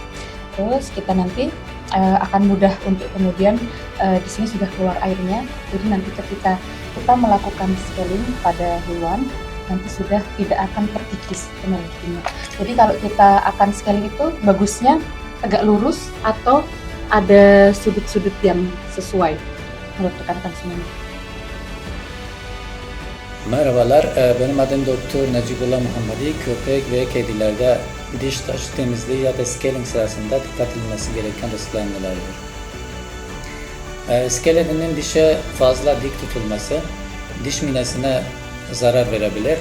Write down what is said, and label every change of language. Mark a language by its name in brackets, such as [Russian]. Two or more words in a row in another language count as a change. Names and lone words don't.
[Indonesian] Terus kita nanti akan mudah untuk kemudian di sini sudah keluar airnya, jadi nanti ketika kita melakukan scaling pada hewan nanti sudah tidak akan terkikis penelitiannya. Jadi kalau kita akan scaling itu bagusnya tegak lurus atau ada sudut-sudut yang sesuai menurut rekan-rekan semuanya. [Turkish] Merhabalar, benim adım Doktor Necibullah Muhammadi. Köpek ve kedilerde diş taşı temizliği ya da scaling sırasında dikkat edilmesi gereken riskler nelerdir? Scalerinin dişe fazla dik tutulması diş minesine zarar verebilir.